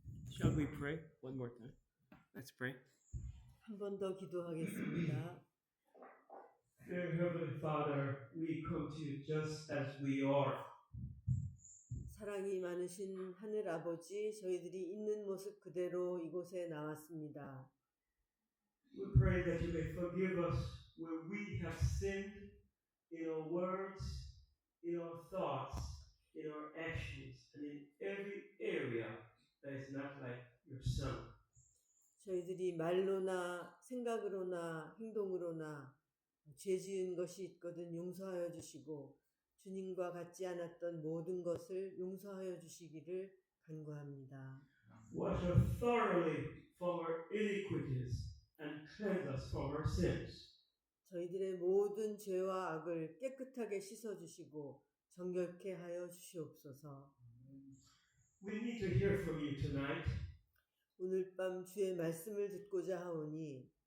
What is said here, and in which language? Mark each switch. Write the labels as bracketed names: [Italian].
[English] Shall we pray one more time? Let's pray. [Korean] 한 번 더 기도하겠습니다. [English] Dear Heavenly Father, we come to you just as we are. [Korean] 사랑이 많으신 하늘 아버지, 저희들이 있는 모습 그대로 이곳에 나왔습니다. [English] We pray that you may forgive us where we have sinned in our words, in our thoughts, in our actions, and in every area that is not like your Son. [Korean] 저희들이 말로나 생각으로나 행동으로나 죄 지은 것이 있거든 용서하여 주시고 주님과 같지 않았던 모든 것을 용서하여 주시기를 간구합니다. [English] Wash us thoroughly from our iniquities and cleanse us from our sins. [Korean] 저희들의 모든 죄와 악을 깨끗하게 씻어 주시고 정결케 하여 주시옵소서. [English] We need to hear from you tonight. [Korean] 오늘 밤 주의 말씀을 듣고자 하오니